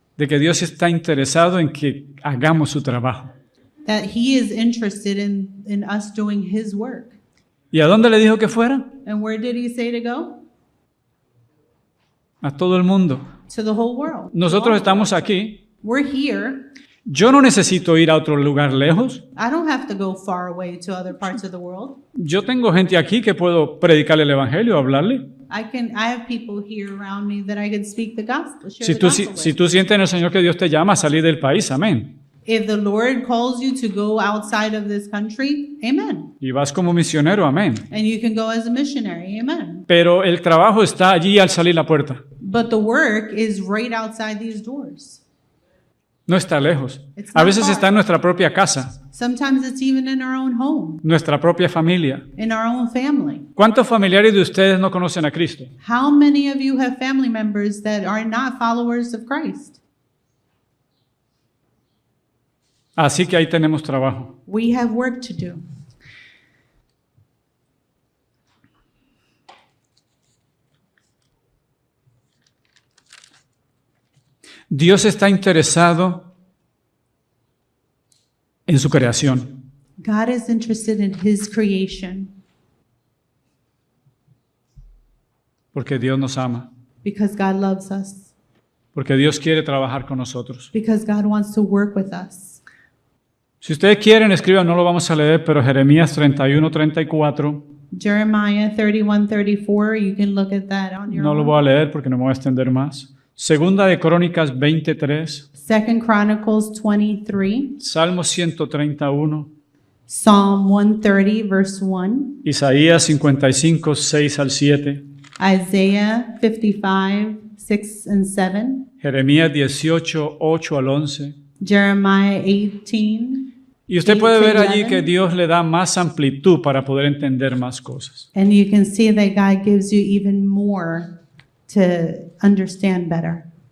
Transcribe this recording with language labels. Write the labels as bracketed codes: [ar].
[es] de que Dios está interesado en que hagamos su trabajo. [en] that he is interested in us doing his work. [es] ¿Y a dónde le dijo que fuera? [en] And where did he say to go? [es] A todo el mundo. [en] To the whole world. [es] Nosotros estamos aquí. [en] We're here. [es] Yo no necesito ir a otro lugar lejos. [en] I don't have to go far away to other parts of the world. [es] Yo tengo gente aquí que puedo predicarle el evangelio, hablarle. [en] I have people here around me that I can speak the gospel, share [es] Si [en] the [es] tú, [en] gospel [es] si [en] with. [es] tú sientes en el Señor que Dios te llama a salir del país, amén. [en] If the Lord calls you to go outside of this country, amen. [es] Y vas como misionero, amén. [en] And you can go as a missionary, amen. [es] Pero el trabajo está allí al salir la puerta. [en] But the work is right outside these doors. [es] No está lejos. [en] It's [es] A [en] not [es] veces [en] far. [es] está en nuestra propia casa, [en] Sometimes it's even in our own home, [es] nuestra propia familia. [en] in our own family. [es] ¿Cuántos familiares de ustedes no conocen a Cristo? [en] How many of you have family members that are not followers of Christ? [es] Así que ahí tenemos trabajo. [en] We have work to do. [es] Dios está interesado en su creación. [en] God is interested in his creation [es] Porque Dios nos ama. [en] because God loves us, [es] Porque Dios quiere trabajar con nosotros. [en] because God wants to work with us. [es] Si ustedes quieren, escriban, no lo vamos a leer, pero Jeremías 31:34. [en] Jeremiah 31:34, you can look at that on your [es] No lo [en] own. [es] voy a leer porque no me voy a extender más. Segunda de Crónicas 23. [en] 2 Chronicles 23, [es] Salmo 131. [en] Psalm 130, verse 1, [es] Isaías 55, 6 al 7. [en] Isaiah 55, 6 and 7, [es] Jeremías 18, 8 al 11. [en] Jeremiah 18. [es] Y usted puede ver allí [en] 8-11. [es] que Dios le da más amplitud para poder entender más cosas. [en] And you can see that God gives you even more to understand better.